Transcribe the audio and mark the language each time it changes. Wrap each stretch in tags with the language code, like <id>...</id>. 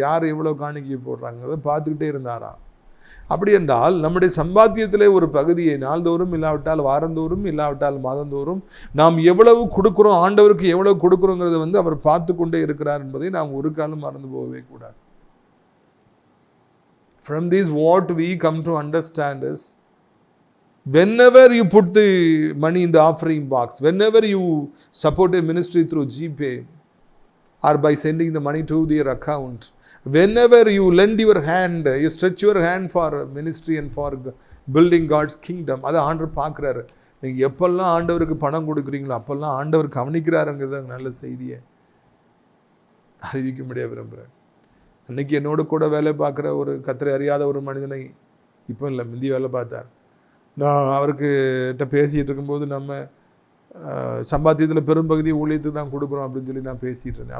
<ta>யார் எவ்வளோ காணிக்கை போடுறாங்கிறத பார்த்துக்கிட்டே இருந்தாராம். அப்படி என்றால் நம்முடைய சம்பாத்தியத்திலே ஒரு பகுதியை நாள்தோறும் இல்லாவிட்டால் வாரந்தோறும் இல்லாவிட்டால் மாதந்தோறும் நாம் எவ்வளவு கொடுக்குறோம், ஆண்டவருக்கு எவ்வளவு கொடுக்குறோங்கிறத அவர் பார்த்து கொண்டே இருக்கிறார் என்பதை நாம் ஒரு காலம் மறந்து போகவே கூடாது.</ta> <en>From this what we come to understand is, whenever you put the money in the offering box, whenever you support a ministry through GPay or by sending the money to their account, whenever you lend your hand, you stretch your hand for ministry and for building God's kingdom,</en> <ta>அதை ஆண்டவர் பார்க்குறாரு. நீங்கள் எப்பெல்லாம் ஆண்டவருக்கு பணம் கொடுக்குறீங்களோ அப்பெல்லாம் ஆண்டவர் கவனிக்கிறாருங்கிறது நல்ல செய்தியை அறிவிக்க முடிய விரும்புகிறேன். அன்றைக்கி என்னோட கூட வேலை பார்க்குற ஒரு கர்த்தரை அறியாத ஒரு மனிதனை, இப்போ இல்லை முந்தி வேலை பார்த்தார், நான் அவர்கிட்ட பேசிகிட்டு இருக்கும்போது நம்ம சம்பாத்தியத்தில் பெரும்பகுதி ஊழியத்துக்கு தான் கொடுக்குறோம் அப்படின்னு சொல்லி நான் பேசிகிட்டு இருந்தேன்.</ta>